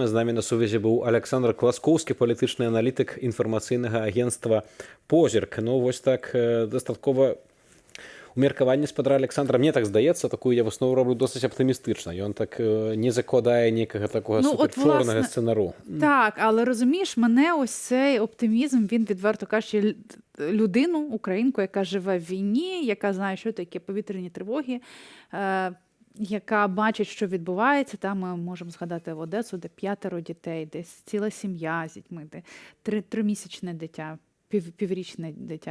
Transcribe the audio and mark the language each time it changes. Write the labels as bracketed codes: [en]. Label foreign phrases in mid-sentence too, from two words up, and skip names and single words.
[be] З намі на сувязі быў Александр Класкоўскі, палітычны аналітык інфармацыйнага агенцтва «Позірк». Ну, вось так дастаткова меркаванне спадара Александра, мне так здаецца, такую я выснову роблю досыць аптымістычна. Ён так не закладае нейкага такого суперчорнага сцэнару. [uk] Так, але розумієш, мене ось цей оптимізм, він відверто кажучи, людину, українку, яка живе в війні, яка знає, що таке повітряні тривоги, яка бачить, що відбувається. Там ми можемо згадати в Одесу, де 5 дітей, десь ціла сім'я з дітьми, де 3-місячне дитя, піврічне дитя.